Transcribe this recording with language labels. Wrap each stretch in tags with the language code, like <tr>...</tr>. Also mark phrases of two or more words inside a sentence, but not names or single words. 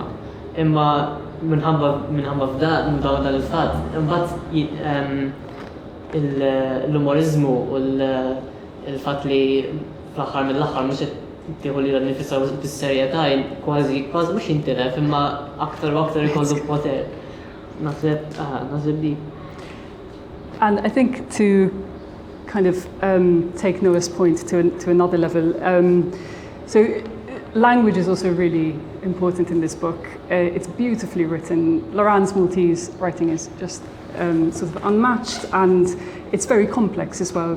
<mt>Imma minħabba f'dan il-fatt, imbagħad l-umorizmu u l-fatt li fl-aħħar mill-aħħar mhux qed tieħu lilha nnifisha bis-serjetà kważi mhux jintilef, imma aktar u aktar ikollu poter. Naħseb di.</mt> <en>And I think to kind of take Noah's point to another level, so language is also really important in this book. It's beautifully written. Loranne's Maltese writing is just sort of unmatched, and it's very complex as well.</en>